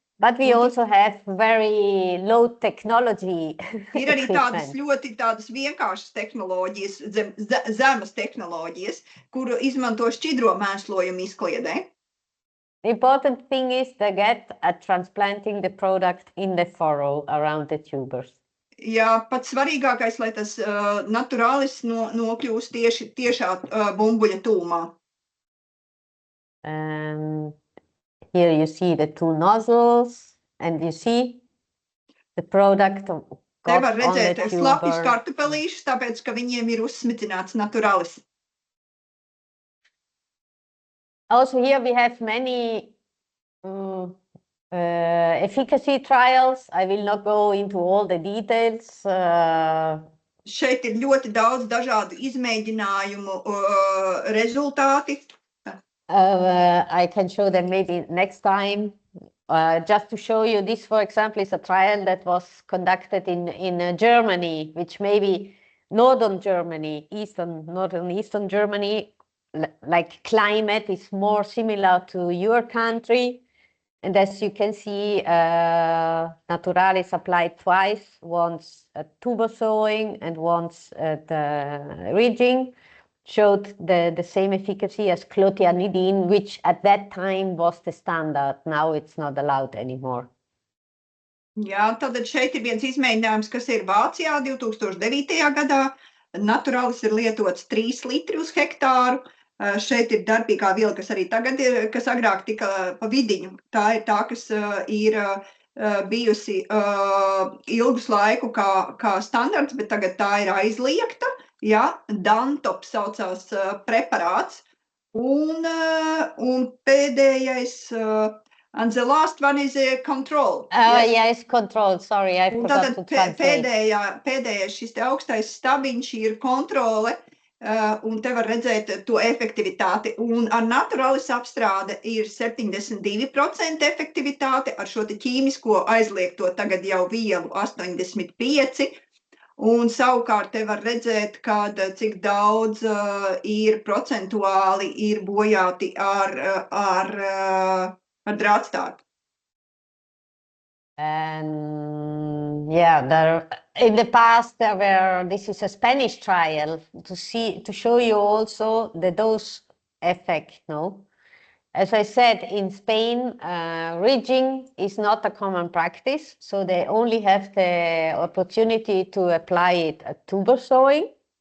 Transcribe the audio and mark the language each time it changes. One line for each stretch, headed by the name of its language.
English: But we also have very low technology.
Latvian: Ir arī tādas tādas vienkāršas tehnoloģijas, zemas tehnoloģijas, kuru izmanto šķidro mēslojumu izkliedē.
English: The important thing is to get at transplanting the product in the furrow around the tubers.
Latvian: Jā, pats svarīgākais, lai tas naturalis nokļūst tiešā bumbuļa tūmā.
English: Here you see the 2 nozzles, and you see the product got
Latvian: Te var
English: on the
Latvian: redzēt
English: tuber.
Latvian: slapjus kartupelīšus, tāpēc, ka viņiem ir uzsmidzināts naturalis.
English: Also here we have many efficacy trials. I will not go into all the details.
Latvian: Šeit ir ļoti daudz dažādu izmēģinājumu rezultāti.
English: I can show them maybe next time. Just to show you, this, for example, is a trial that was conducted in Germany, which maybe northern Germany, northern Germany, like climate is more similar to your country. And as you can see, Naturalis applied twice, once at tuber sowing and once at ridging, showed the same efficacy as clothianidin, which at that time was the standard. Now it's not allowed anymore.
Latvian: Jā, tad šeit ir viens izmēģinājums, kas ir Vācijā 2009. gadā. Naturalis ir lietots 3 litri uz hektāru. Šeit ir darbīgā viela, kas arī tagad ir, kas agrāk tika pa vidiņu. Tā ir tā, kas ir bijusi ilgus laiku kā standarts, bet tagad tā ir aizliegta. Ja, Dantop saucās preparāts, Un pēdējais,
English: and the last one is control. Yes, control. Sorry, I
Latvian: Un
English: forgot
Latvian: tātad
English: to translate.
Latvian: pēdējais šis te augstais stabiņš ir kontrole, un te var redzēt to efektivitāti. Un ar Naturalis apstrāde ir 72% efektivitāte, ar šo te ķīmisko aizliegto tagad jau vielu 85%. Un savukārt te var redzēt, cik daudz ir procentuāli ir bojāti ar drātstāru.
English: And yeah, in the past this is a Spanish trial to show you also the dose effect, no? As I said, in Spain, ridging is not a common practice, so they only have the opportunity to apply it at tuber sowing.